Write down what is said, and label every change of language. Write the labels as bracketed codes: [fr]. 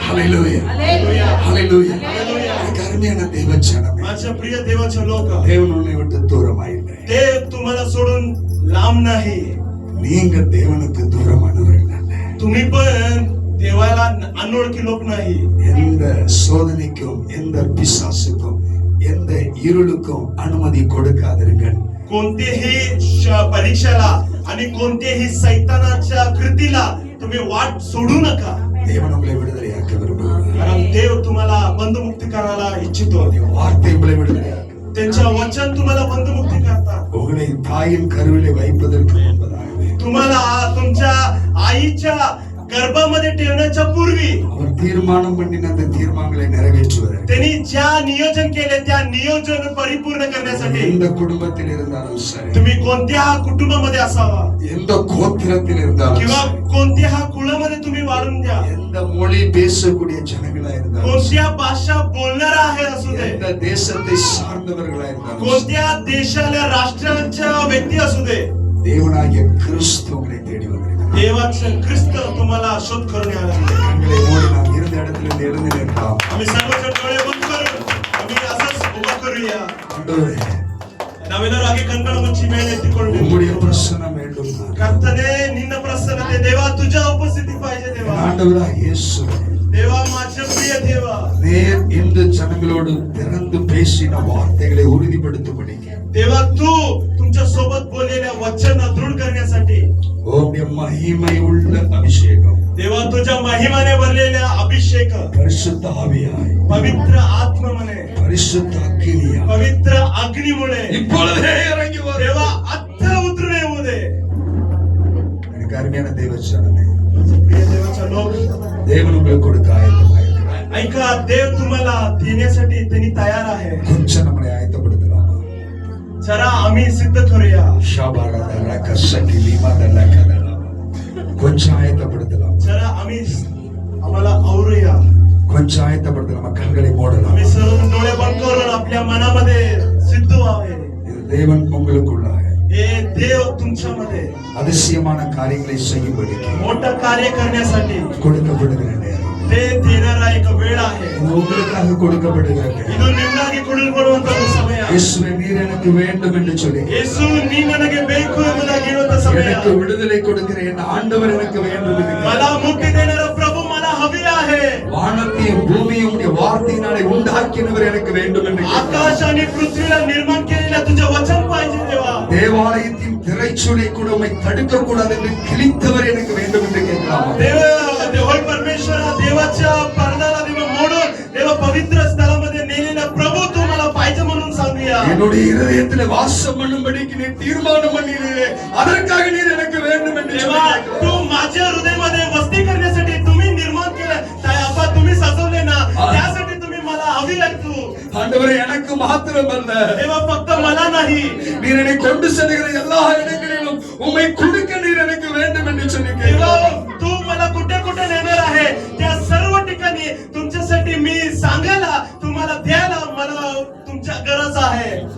[en] Hallelujah. Hallelujah. Hallelujah. Hallelujah. [ta] எனக்கு அருமையான தேவஜனமே, [mr] माझ्या प्रिय देवाचे लोक, [ta] தேவன் உன்னை விட்டு தூரமாயில்லை. [mr] ते तुम्हाला सोडून लांब नाही. [ta] நீங்க தேவனுக்கு தூரமானவர்கள் அல்ல. [mr] तुम्ही पण देवाला अनोळखी लोक नाही. [ta] எந்த சோதனைக்கும் எந்த பிசாசுக்கும் எந்த இருளுக்கும் அனுமதி கொடுக்காதிருங்கள். [mr] कोणतेही परीक्षेला आणि कोणतेही सैतानाच्या कृतीला तुम्ही वाट सोडू नका. [ta] தேவன் உங்களை விடுதலையாக்க விரும்புகிறார். [mr] कारण देव तुम्हाला बंधमुक्ती करायला इच्छितो. [ta] வார்த்தை உங்களை விடுதலையாக்க, [mr] त्यांच्या वचन तुम्हाला बंधमुक्ती करतात. [ta] உங்களை தாயின் கருவிலே வைப்பதற்கு முன்பதாகவே [mr] तुम्हाला तुमच्या आईच्या गर्भामध्ये ठेवण्याच्या पूर्वी [ta] அவர் தீர்மானம் பண்ணின அந்த தீர்மானங்களை நிறைவேற்றுவதற்கு [mr] त्यांनी ज्या नियोजन केले त्या नियोजन परिपूर्ण करण्यासाठी [ta] எந்த குடும்பத்தில் இருந்தாலும் சரி, [mr] तुम्ही कोणत्या कुटुंबामध्ये असावा [ta] எந்த கோத்திரத்தில் இருந்தாலும் [mr] किंवा [ta] சரி, [mr] कोणत्या कुळामध्ये तुम्ही वाढून द्या, [ta] எந்த மொழி பேசக்கூடிய ஜனங்களா இருந்தாலும் சரி, [mr] कोणत्या भाषा बोलणारा आहे असू दे, [ta] எந்த தேசத்தை சார்ந்தவர்களா இருந்தாலும் சரி, [mr] कोणत्या देशाला राष्ट्राच्या व्यक्ती असू दे, [ta] தேவனாகிய கிறிஸ்து உங்களை தேடி வந்திருக்கிறார். [mr] देवाचे ख्रिस्त तुम्हाला शोध करून यायला लागले. [ta] கண்களை மூடி நாம் இருந்த இடத்திலிருந்து எழுந்து நிற்கலாம். [mr] आम्ही सर्वजण डोळे बंद करून आम्ही असंच उभा करूया. [ta] ஆண்டவரே, [kn] ನಾವೆಲ್ಲರೂ ಹಾಗೆ ಕಣ್ಗಳ ಮುಚ್ಚಿ ಮೇಲೆ ಎತ್ತಿಕೊಂಡು [ta] உம்முடைய பிரசன்னம் வேண்டும். [kn] ಕರ್ತನೇ ನಿನ್ನ ಪ್ರಸನ್ನತೆ ದೇವ [mr] तुझ्या उपस्थिती पाहिजे देवा. [ta] ஆண்டவராகிய இயேசுவே, [mr] देवा माझे प्रिय देवा, [ta] நேர் இந்த ஜனங்களோடு திறந்து பேசின வார்த்தைகளை உறுதிப்படுத்தும்படிக்கு [mr] तेव्हा तू तुमच्या सोबत बोललेल्या वचन दृढ करण्यासाठी [ta] உம்முடைய மகிமை உள்ள அபிஷேகம் [mr] तेव्हा तुझ्या महिमाने भरलेल्या अभिषेक [ta] பரிசுத்த ஆவியாய் [mr] पवित्र आत्मने [ta] பரிசுத்த அக்கினியாய் [mr] पवित्र अग्नीमुळे [ta] இப்பொழுதே இறங்கி வரும் [mr] तेव्हा आत्ता उतरून येऊ दे. [ta] எனக்கு அருமையான தேவச்சனமே [mr] प्रिय देवाचा लोक [ta] தேவன் உங்களுக்கு கொடுக்க ஆயத்தமாயிருக்கிறார் [mr] ऐका, देव तुम्हाला देण्यासाठी त्यांनी तयार आहे. [ta] கொஞ்சம் நம்மளை ஆயத்தப்படுத்தலாமா [mr] जरा आम्ही सिद्ध करूया. [ta] ஷாபாரதரா கசகி லிமாதரா கதரா கொஞ்சம் ஆயத்தப்படுத்தலாம் [mr] जरा आम्हाला आवरूया. [ta] கொஞ்சம் ஆயத்தப்படுத்தலாம் கண்களை மூடலாம் [mr] आम्ही सर्व डोळे बंद करून आपल्या मनामध्ये सिद्ध व्हावे. [ta] இது தேவன் உங்களுக்குள்ளாக [mr] हे देव तुमच्यामध्ये [ta] அதிசயமான காரியங்களை செய்யும்படிக்கு [mr] मोठं कार्य करण्यासाठी [ta] கொடுக்கப்படுகிற நேரம் [mr] ते देणारा एक वेळ आहे. [ta] இது உங்களுக்காக கொடுக்கப்படுகிற நேரம் [kn] ಇದು ನಿಮ್ಗಾಗಿ ಕೊಡುವಂತ ಸಮಯ. [ta] இயேசுவே நீர் எனக்கு வேண்டும் என்று சொல்லி [kn] ಯೇಸು ನೀ ನನಗೆ ಬೇಕು ಎಂಬುದಾಗಿ ಹೇಳುವಂತ ಸಮಯ. [ta] எனக்கு விடுதலை கொடுக்கிற என் ஆண்டவர் எனக்கு வேண்டும் என்று [mr] मला मुक्ती देणारा प्रभू मला हवी आहे. [ta] வானத்தையும் பூமியும் உடைய வார்த்தையினாலே உண்டாக்கினவர் எனக்கு வேண்டும் என்று [mr] आकाश आणि पृथ्वीला निर्माण केलेल्या तुझे वचन पाहिजे देवा. [ta] தேவாலயத்தின் திரைச்சூலை கூட உம்மை தடுக்க கூடாது என்று கிழித்தவர் எனக்கு வேண்டும் என்று கேட்கலாம் [mr] देव परमेश्वरा, देवाच्या पडद्याला देवा मोडून देवा पवित्र स्थळामध्ये नेलेला प्रभू तू मला पाहिजे म्हणून सांगूया. [ta] என்னுடைய இருதயத்திலே வாசம் பண்ணும்படிக்கு நீ தீர்மானம் பண்ணினீரே அதற்காக நீர் எனக்கு வேண்டும் என்று [mr] देवा तू माझ्या हृदयामध्ये वस्ती करण्यासाठी तुम्ही निर्माण केलं, आपा तुम्ही सजवले ना, त्यासाठी तुम्ही मला हवी आहे. तू [ta] ஆண்டவரே எனக்கு மாத்திரம் அல்ல [mr] देवा फक्त मला नाही, [ta] நீர் என்னை கொண்டு செல்கிற எல்லா இடங்களிலும் உம்மை கொடுக்க நீர் எனக்கு வேண்டும் என்று சொல்லி [mr] देवा [ta] கேட்கிறேன் [mr] तू मला कुठे कुठे नेणार आहे त्या सर्व ठिकाणी तुमच्यासाठी मी सांगायला तुम्हाला द्यायला मला तुमच्या गरज आहे.